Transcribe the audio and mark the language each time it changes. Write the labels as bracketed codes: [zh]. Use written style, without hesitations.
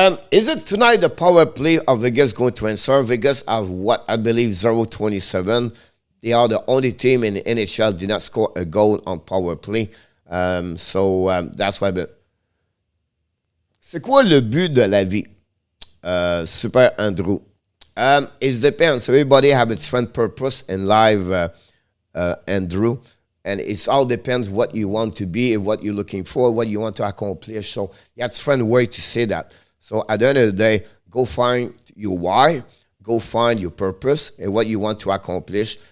[en] Is it tonight the power play of Vegas going to answer? Vegas have what I believe 0-27. They are the only team in the NHL did not score a goal on power play. So that's why. [fr] C'est quoi le but de la vie? [en] Super Andrew. It depends. Everybody have its different purpose in life, Andrew. And it all depends what you want to be, what you're looking for, what you want to accomplish. So that's a different way to say that. So at the end of the day, go find your why, go find your purpose and what you want to accomplish.